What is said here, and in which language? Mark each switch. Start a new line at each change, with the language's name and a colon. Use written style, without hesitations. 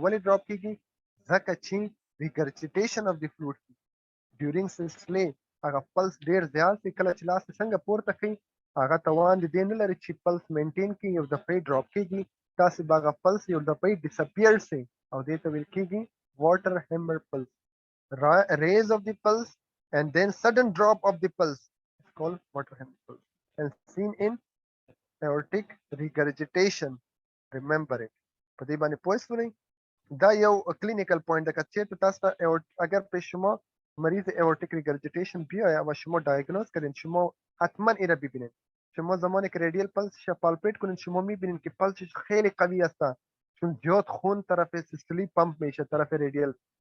Pashto: ولې ډراپ کېږي؟ ځکه چې ریګرجیټیشن اف د فلویډ ډیورینګ سیستولي هغه پلس ډیر زیات دی. کله چې لاس څنګه پورته کوي هغه توان د دې نه لري چې پلس مینټین کړي. یو دفعي ډراپ کېږي. تاسې به هغه پلس یو دفعي ډسپیر سي او دې ته ویل کېږي واټر هیمر پلس.
English: Raise of the pulse and then sudden drop of the pulse is called water hemorrhage pulse and seen in aortic regurgitation. Remember it.
Pashto: په دې باندې پوه شئ. دا یو کلینیکل پوینټ ده. که چېرته تاسو ته
Persian: اگر به شما مریض aortic regurgitation بیاید و شما دایگنوز کردین، شما حتما این را ببینید. شما زمانی که ریدیل پلس پالپیت کنید شما میبینید که پلسش خیلی قوی است چون زیاد خون طرف سیستولی پمپ میشه طرف ریدیل.